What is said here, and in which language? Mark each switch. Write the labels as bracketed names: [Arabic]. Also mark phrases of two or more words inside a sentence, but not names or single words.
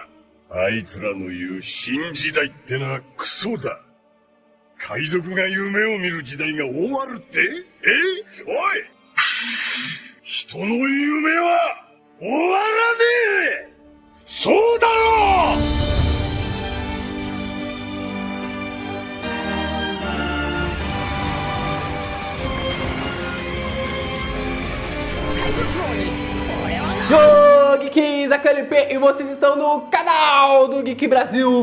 [Japanese] あいつらの言う新時代ってのはクソだ。海賊が夢を見る時代が終わるって？おい！人の夢は終わらねえ！そうだろう！ [Portuguese] Yo, Geeks, aqui é o LP e vocês estão no canal do Geek Brasil.